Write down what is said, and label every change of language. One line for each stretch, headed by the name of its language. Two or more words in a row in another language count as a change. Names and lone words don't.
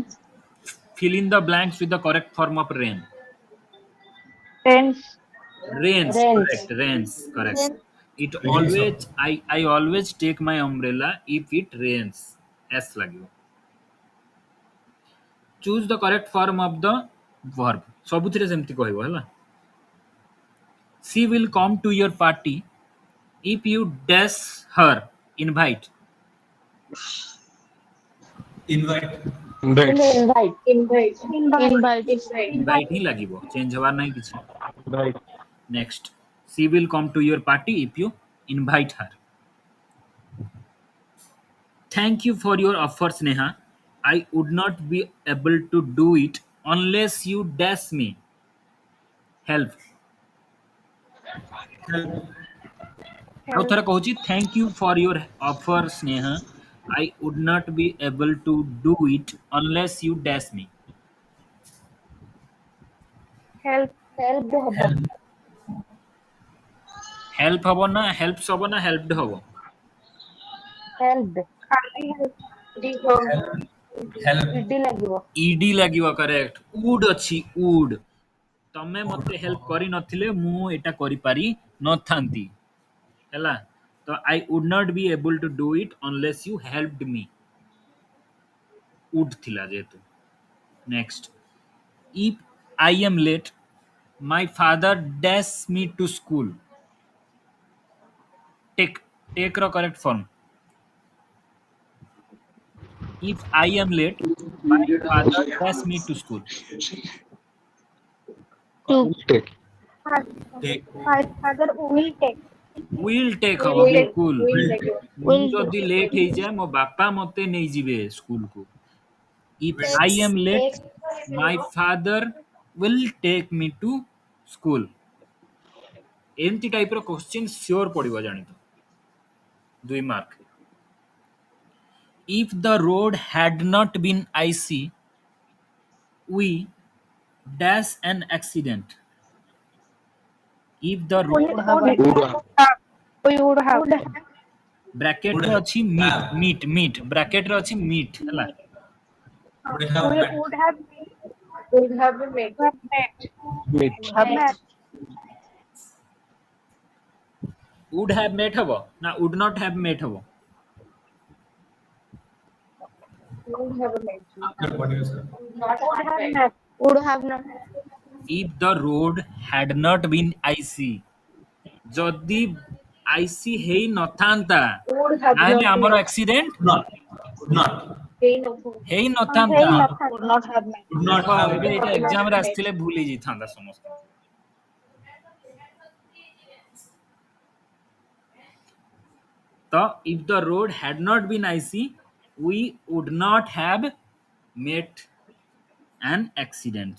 English: fill in the blanks with the correct form of rain Rains. rains Rains. correct rains correct Rains. it Rains of. always I always take my umbrella if it rains s ଲାଗିବ choose the correct form of the verb
Odia: ସବୁଥିରେ ସେମିତି କହିବ ହେଲା
English: she will come to your party if you dash her invite Invite. Invites. Invite. Invite. Invite. Invite. invite Invite.
Odia: ହିଁ ଲାଗିବ ଚେଞ୍ଜ ହବାର ନାହିଁ କିଛି
English: Right. next she will come to your party if you invite her thank you for your offer sneha I would not be able to do it unless you dash me help Help. ଆଉ Help. ଥରେ କହୁଛି thank you for your offer sneha I would not be able to do it unless you dash me Help. Help ହବ. Help.
Odia: help ହବ ନା helps ହବ ନା helped ହବ
English: Help. ଖାଲି help. Help. Help.
Odia: ଇଡି ଲାଗିବ. ed ଲାଗିବ
English: correct would
Odia: ଅଛି would ତମେ ମତେ ହେଲ୍ପ କରି ନଥିଲେ ମୁଁ ଏଟା କରିପାରି ନଥାନ୍ତି ହେଲା ତ
English: I would not be able to do it unless you helped me would
Odia: ଥିଲା ଯେହେତୁ
English: next if I am late my father dash me to school take take ର correct form if I am late my father dash me to school To. Take. My Take. my father will take. will take ହବ Will take. ବିଲକୁଲ Will. ମୁଁ Will do.
Odia: ଯଦି ଲେଟ୍ ହେଇଯାଏ ମୋ ବାପା ମତେ ନେଇଯିବେ ସ୍କୁଲକୁ if
English: Will. I am late Takes. my father will take me to school
Odia: ଏମିତି ଟାଇପର କ୍ୱେଶ୍ଚିନ୍ ସିଓର ପଡିବ ଜାଣିଥ 2 ମାର୍କ
English: if the road had not been icy we dash an accident if the Would, road would Would have. have. We would have. bracket Would ରେ have.
Odia: ଅଛି
English: meet bracket
Odia: ରେ ଅଛି meet ହେଲା
English: Would have We met. would have made. Would have been made. Have met. Meet. Have met. would have met ହବ ନା would not have met ହବ Would have made. After what you said. Not Would have have made. met. Would have not. if the road had not been icy
Odia: ଯଦି ଆଇସି ହେଇ ନଥାନ୍ତା
English: Would have ତାହେଲେ not ଆମର made. ଆକ୍ସିଡେଣ୍ଟ Would not. Would not. Pain of who? ହେଇ Hey, ନଥାନ୍ତା nothing. Would not have made. Would not ଦେଖ have ଏବେ met. ଏଇଟା Would not ଏକ୍ସାମ have ରେ made.
Odia: ଆସିଥିଲେ ଭୁଲି ଯାଇଥାନ୍ତା ସମସ୍ତେ ତ
English: if the road had not been icy we would not have met an accident